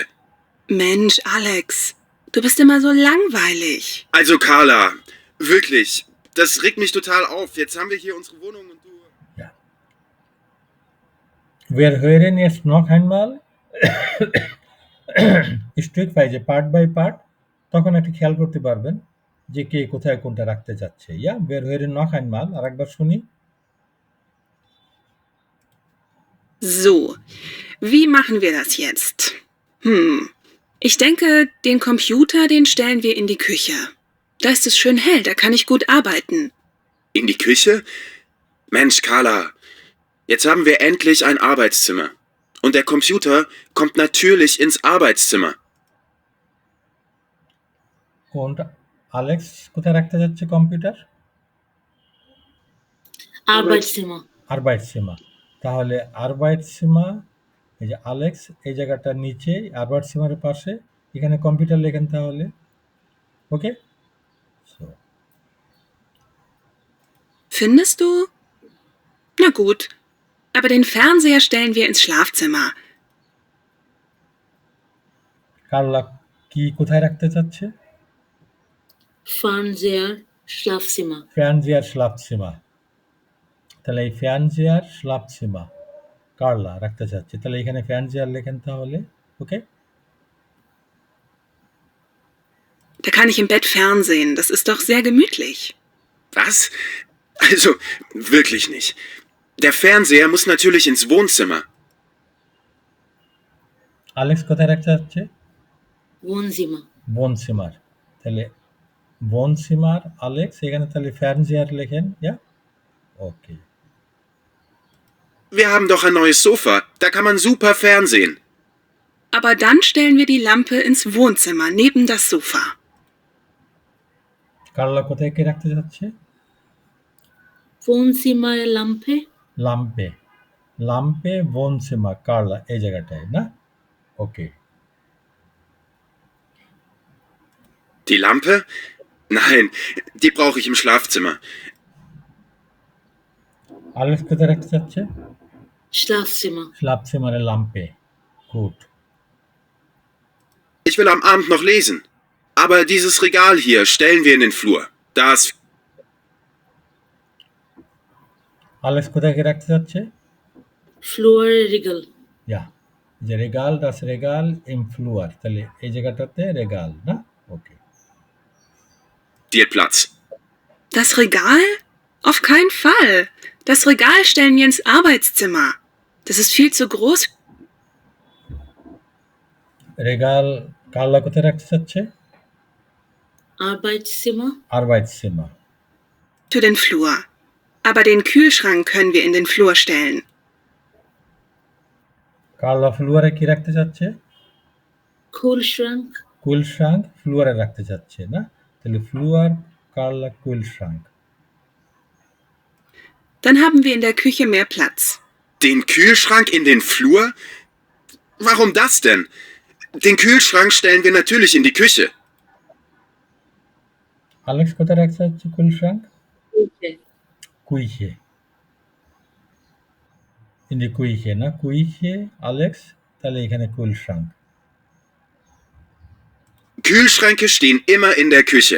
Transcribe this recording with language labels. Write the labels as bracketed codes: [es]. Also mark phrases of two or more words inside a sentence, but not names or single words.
[de] Mensch, Alex, du bist immer so langweilig. Also Carla, wirklich, das regt mich total auf. Jetzt haben wir hier unsere Wohnung und du... Ja. Wir hören jetzt noch einmal stückweise, [en] Part by Part, [bn] তখন একটু খেয়াল করতে পারবেন যে কে কোথায় কোনটা রাখতে চাচ্ছে। [de] Wir hören noch einmal, [bn] আরেকবার শুনি। [de] So, wie machen wir das jetzt? Ich denke, den Computer, den stellen wir in die Küche. Da ist es schön hell, da kann ich gut arbeiten. In die Küche? Mensch, Carla, jetzt haben wir endlich ein Arbeitszimmer. Und der Computer kommt natürlich ins Arbeitszimmer. [bn] Und Alex কোথায় রাখতে যাচ্ছে কম্পিউটার? [de] Arbeitszimmer. [bn] তাহলে Arbeitszimmer, এই যে আলেক্স এই জায়গাটার নিচে Arbeitszimmerের পাশে, এখানে কম্পিউটার লেখেন তাহলে। ওকে? [de] So. Findest du? Na gut, aber den Fernseher stellen wir ins Schlafzimmer. [bn] কার্লা কি কোথায় রাখতে চাচ্ছে? [de] Fernseher, Schlafzimmer. [bn] তাহলে এই [de] Fernseher, Schlafzimmer [bn] কার্লা রাখতে চাচ্ছে। তাহলে এখানে Fernseher লেখেন তাহলে। ওকে? [de] Da kann ich im Bett fernsehen, das ist doch sehr gemütlich. Was? Also, wirklich nicht. Der Fernseher muss natürlich ins Wohnzimmer. [bn] আলেক্স কোথায় রাখতে যাচ্ছে? [de] Wohnzimmer. [bn] বনসিমার। তাহলে বনসিমার আলেক্স, এখানে তাহলে ফ্যানজিয়ার লেখেন, [de] ja? Okay. Wir haben doch ein neues Sofa. Da kann man super Fernsehen. Aber dann stellen wir die Lampe ins Wohnzimmer neben das Sofa. [bn] কার্লা কোথায় কি রাখতে যাচ্ছে? [de] Wohnzimmer Lampe. [bn] লাম্পে। [de] Lampe Wohnzimmer [bn] কার্লা এই জায়গাটায়, না? ওকে। [de] Die Lampe? Nein, die brauche ich im Schlafzimmer. [bn] আলেক্স কোথায় রাখতে যাচ্ছে? [de] Schlafzimmer. Schlafzimmer Lampe. [bn] গুড। [de] Ich will am Abend noch lesen. Aber dieses Regal hier stellen wir in den Flur. Da ist [bn] আলেক্স কোথায় কি রাখতে যাচ্ছে? [de] Flurregal. [bn] Ja. যে রেগাল, [de] das Regal im Flur, [bn] তাহলে এই জায়গাটাতে রেগাল, না? ওকে। [de] die hat Platz. Das Regal? Auf keinen Fall. Das Regal stellen wir ins Arbeitszimmer. Das ist viel zu groß [bn] রেগাল কার্লা কোথায় রাখতে যাচ্ছে? [de] Arbeitszimmer. Arbeitszimmer. für den Flur. Aber den Kühlschrank können wir in den Flur stellen. [bn] কার্লা ফ্লুয়ারে কি রাখতে চাচ্ছে? [de] Kühlschrank. [bn] কুলশাঙ্ক ফ্লুয়ারে রাখতে চাচ্ছে, না? তাহলে ফ্লুয়ার কার্লা কুলশাঙ্ক। [de] Dann haben wir in der Küche mehr Platz. Den Kühlschrank in den Flur? Warum das denn? Den Kühlschrank stellen wir natürlich in die Küche. [bn] আলেক্স কোথায় রাখতে চাচ্ছে কুলশাঙ্ক? [de] Küche. Küche. In die Küche, [bn] না? কুইহে আলেক্স, তাহলে এখানে কুলশাঙ্ক। [de] Kühlschränke stehen immer in der Küche.